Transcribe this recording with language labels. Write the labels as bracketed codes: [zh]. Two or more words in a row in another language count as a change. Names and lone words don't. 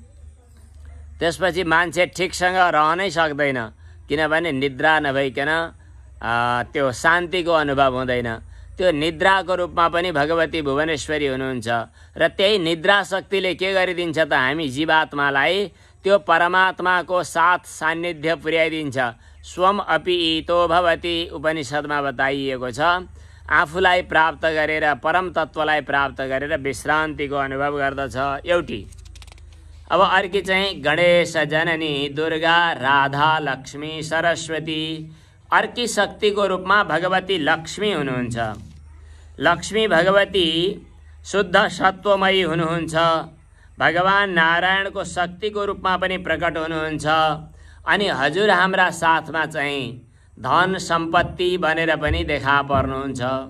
[ne] त्यसपछि मान्छे ठिकसँग रहनै सक्दैन, किनभने निद्रा नभइकन त्यो शान्तिको अनुभव हुँदैन। त्यो निद्राको रूपमा पनि भगवती भुवनेश्वरी हुनुहुन्छ र त्यही निद्रा शक्तिले के गरिदिन्छ त हामी जीवात्मालाई त्यो परमात्माको साथ सान्निध्य पुर्याइदिन्छ। [sa] स्वम अपि ईतो भवति [ne] उपनिषदमा बताइएको छ। आफूलाई प्राप्त गरेर, परम तत्वलाई प्राप्त गरेर विश्रान्तिको अनुभव गर्दछ एउटी। अब अर्की चाहिँ गणेश जननी दुर्गा राधा लक्ष्मी सरस्वती। अर्की शक्तिको रूपमा भगवती लक्ष्मी हुनुहुन्छ। लक्ष्मी भगवती शुद्ध सत्वमयी हुनुहुन्छ। भगवान नारायणको शक्तिको रूपमा पनि प्रकट हुनुहुन्छ। अनि हजुर हाम्रा साथमा चाहिँ धन सम्पत्ति बनेर पनि देखा पर्नुहुन्छ।